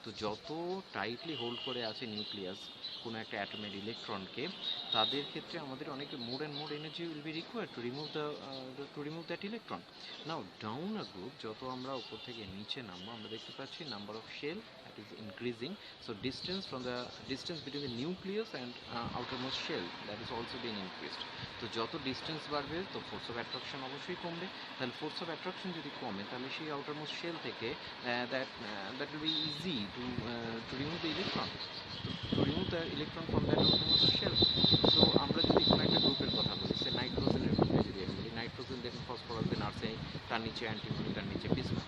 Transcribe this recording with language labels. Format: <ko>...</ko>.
<bn>তো যত tightly hold করে আছে নিউক্লিয়াস কোনো একটা অ্যাটমের ইলেকট্রনকে, তাদের ক্ষেত্রে আমাদের অনেক</bn> <en>More and more energy will be required to remove that electron. Now down a group,</en> <bn>যত আমরা উপর থেকে নিচে নামবো আমরা দেখতে পাচ্ছি</bn> <en>Number of shell that is increasing. So distance between the nucleus and outermost shell, that is also being increased.</en> <bn>তো যত ডিস্টেন্স বাড়বে তো ফোর্স অফ অ্যাট্রাকশন অবশ্যই কমবে। তাহলে ফোর্স অফ অ্যাট্রাকশন যদি কমে তাহলে সেই আউটারমোস্ট শেল থেকে</bn> <en>That will be easy to remove the electron, to remove the electron from that outermost shell.</en> <bn>So আমরা যদি কোনো একটা গ্রুপের কথা বলি, সে নাইট্রোজেনের কথা যদি আমি বলি, নাইট্রোজেন দেখুন ফসফরাস দেন আর্সেনিক, তার নিচে অ্যান্টিমনি, তার নিচে বিসমাথ।</bn>